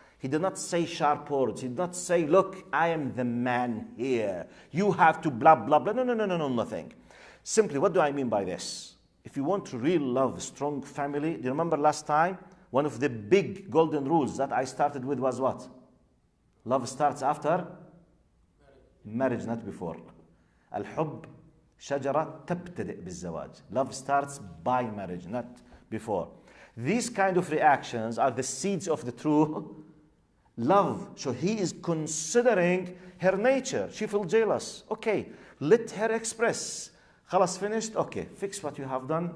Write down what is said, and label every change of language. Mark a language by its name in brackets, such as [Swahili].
[English] He did not say sharp words. He did not say, look, I am the man here. You have to blah, blah, blah. No, nothing. Simply, what do I mean by this? If you want to really love strong family, do you remember last time? One of the big golden rules that I started with was what? Love starts after? Marriage, not before. [Arabic] الحب شجرة تبتدئ بالزواج. [English] Love starts by marriage, not before. These kind of reactions are the seeds of the true love. So he is considering her nature. She feels jealous. Okay, let her express. خلاص, finished? Okay, fix what you have done.